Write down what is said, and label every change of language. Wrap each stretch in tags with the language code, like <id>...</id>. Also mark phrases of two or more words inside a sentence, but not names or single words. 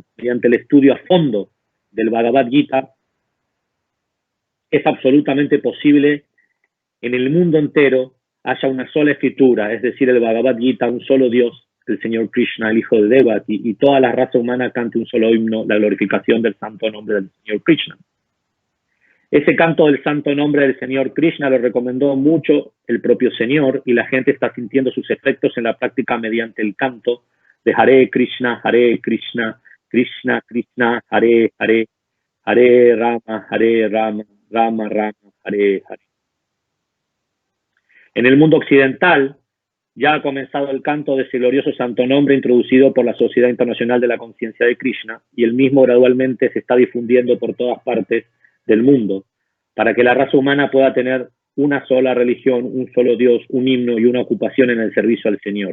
<es>Mediante el estudio a fondo del Bhagavad Gita, es absolutamente posible en el mundo entero haya una sola escritura, es decir, el Bhagavad Gita, un solo Dios, el Señor Krishna, el hijo de Devaki, y toda la raza humana cante un solo himno, la glorificación del santo nombre del Señor Krishna. Ese canto del santo nombre del Señor Krishna lo recomendó mucho el propio Señor, y la gente está sintiendo sus efectos en la práctica mediante el canto de Hare Krishna, Krishna Krishna, Hare Hare, Hare Rama, Rama Rama, Hare Hare. En el mundo occidental ya ha comenzado el canto de ese glorioso santo nombre introducido por la Sociedad Internacional de la Conciencia de Krishna, y el mismo gradualmente se está difundiendo por todas partes del mundo para que la raza humana pueda tener una sola religión, un solo Dios, un himno y una ocupación en el servicio al Señor.</es>